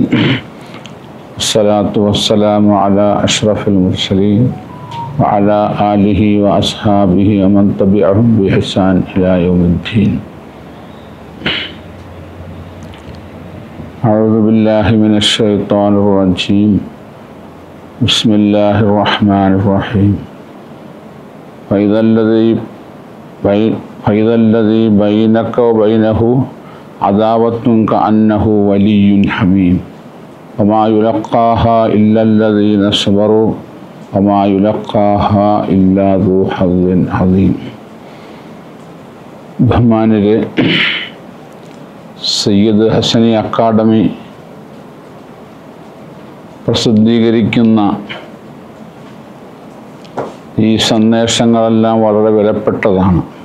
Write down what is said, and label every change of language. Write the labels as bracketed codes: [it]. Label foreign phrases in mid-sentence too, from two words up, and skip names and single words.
[ar] والصلاة والسلام على أشرف المرسلين وعلى آله وأصحابه ومن تبعهم بإحسان إلى يوم الدين. أعوذ بالله من الشيطان الرجيم. بسم الله الرحمن الرحيم. فإذا الذي بينك وبينه عداوة كأنه ولي حميم وما يلقاها إلا الذين صبروا وما يلقاها إلا ذو حظ عظيم. [ml] ബഹുമാനരെ, സയ്യിദ് ഹസനി അക്കാദമി പ്രസിദ്ധീകരിക്കുന്ന ഈ സന്ദേശങ്ങളെല്ലാം വളരെ വിലപ്പെട്ടതാണ്.